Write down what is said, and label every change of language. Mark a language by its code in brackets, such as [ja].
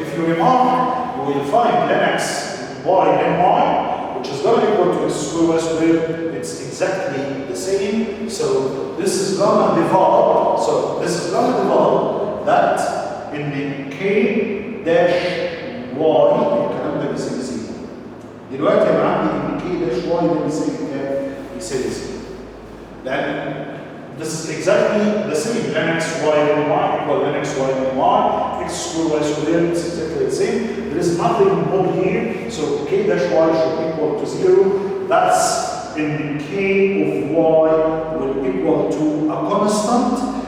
[en] If you remark, you will find len x y len y, which is going to equal to x squared y squared. It's exactly the same. So this is going to develop. So this is going to develop that in the k dash y [ar] الكلام ده بيساوي زيرو. دلوقتي انا عندي ان k dash y ده بيساوي كام؟ بيساوي زيرو. لان [en] this is exactly the same. Len x y len y equal len x y len y, x squared y squared is exactly the same. There is nothing more here. So k dash y should equal to zero. That's in the k of y will equal to a constant.